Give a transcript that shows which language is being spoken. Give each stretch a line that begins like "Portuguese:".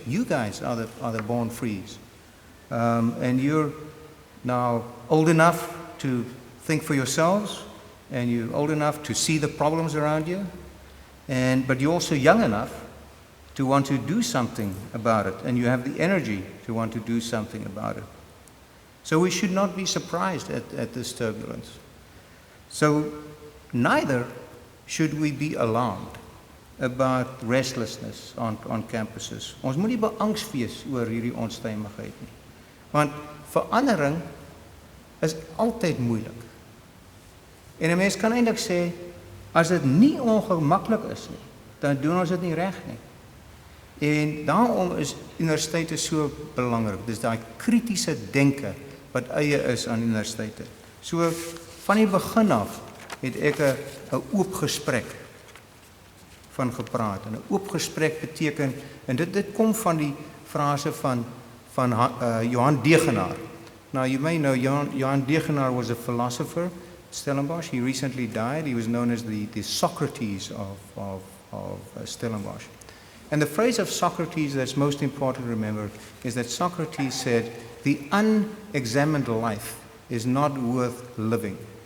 English: You guys are the born frees, and you're now old enough to think for yourselves, and you're old enough to see the problems around you, but you're also young enough to want to do something about it, and you have the energy to want to do something about it. So we should not be surprised at this turbulence. So neither should we be alarmed about restlessness on campuses.
Afrikaans: Ons moet nie beangs wees oor hierdie onstuimigheid nie. Want verandering is altyd moeilik. En 'n mens kan eintlik sê, as dit nie ongemaklik is nie, dan doen ons dit nie reg nie. En daarom is universiteite so belangrik. Dis daai kritiese denke wat eie is aan universiteite. So van die begin af het ek 'n oop gesprek van gepraat. En 'n oop gesprek beteken, en dit kom van die frase van Johan Degenaar.
English: Now you may know Johan Degenaar was a philosopher, Stellenbosch. He recently died. He was known as the Socrates of Stellenbosch. And the phrase of Socrates that's most important to remember is that Socrates said, "The unexamined life is not worth living."